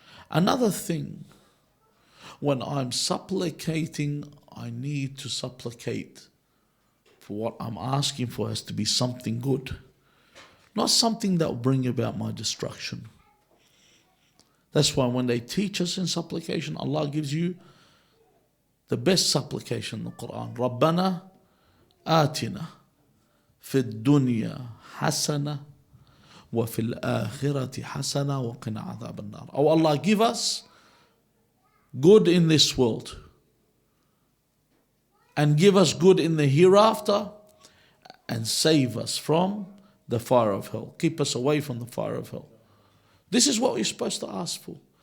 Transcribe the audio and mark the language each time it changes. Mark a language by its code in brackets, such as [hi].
[en] Another thing, when I'm supplicating, I need to supplicate for what I'm asking for has to be something good, not something that will bring about my destruction. That's why when they teach us in supplication, Allah gives you the best supplication in the Quran. [ar] رَبَّنَا آتِنَا في الدنيا حسنة وفي الآخرة حسنة وقنا عذاب النار. [en] Oh Allah, give us good in this world and give us good in the hereafter and save us from the fire of hell. Keep us away from the fire of hell. This is what we're supposed to ask for.